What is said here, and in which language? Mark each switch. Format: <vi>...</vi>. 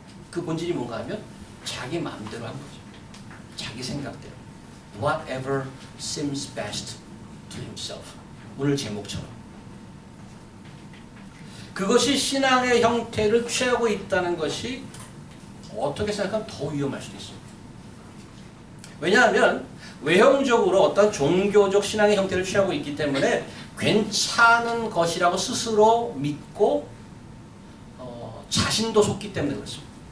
<ko>그 본질이 뭔가 하면 자기 마음대로 한 거죠. 자기 생각대로.</ko> <en>Whatever seems best to himself.</en> <ko>오늘 제목처럼. 그것이 신앙의 형태를 취하고 있다는 것이 어떻게 생각하면 더 위험할 수도 있습니다. 왜냐하면 외형적으로 어떤 종교적 신앙의 형태를 취하고 있기 때문에 괜찮은 것이라고 스스로 믿고 자신도 속기 때문에 그렇습니다.</ko>